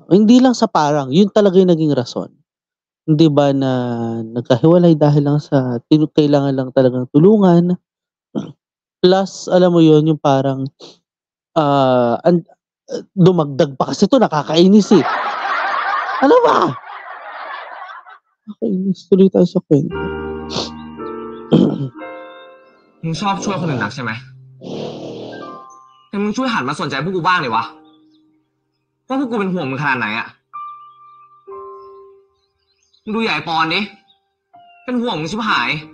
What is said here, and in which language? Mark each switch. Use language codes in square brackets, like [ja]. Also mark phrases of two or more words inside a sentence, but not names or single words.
[tl] Hindi lang sa parang, yun talaga yung naging rason. 'Di ba na nagkahiwalay dahil lang sa kailangan lang talagang tulungan. Plus alam mo yun yung parang, dumagdag pa kasi 'to, nakakainis, eh. Ano ba? Nakakainis, tuloy tayo sa kwento. [th] มึงชอบช่วยคนอื่นนักใช่ไหมแต่มึงช่วยหันมาสนใจพวกกูบ้างดิวะว่าพวกกูเป็นห่วงมึงขนาดไหนอะมึงดูใหญ่ปอนดิเป็นห่วงมึงชิบหาย